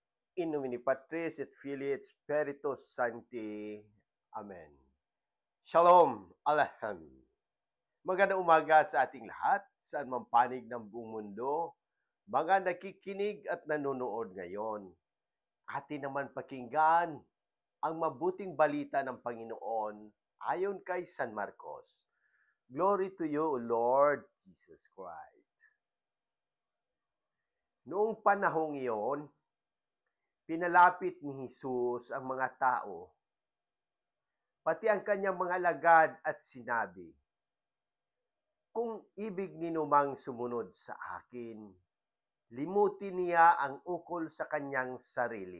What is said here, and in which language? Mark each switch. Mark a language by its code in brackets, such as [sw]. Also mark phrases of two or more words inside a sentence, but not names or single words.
[la] In nomine Patris et Filii et Spiritus Sancti. [he] Amen. Shalom Aleichem. [tl] Magandang umaga sa ating lahat, saan man panig ng buong mundo, mga nakikinig at nanonood ngayon. Atin naman pakinggan ang mabuting balita ng Panginoon ayon kay San Marcos. [en] Glory to you, O Lord Jesus Christ. [tl] Noong panahong iyon, pinalapit ni Jesus ang mga tao, pati ang kanyang mga alagad at sinabi, "Kung ibig ninumang sumunod sa akin, limutin niya ang ukol sa kanyang sarili.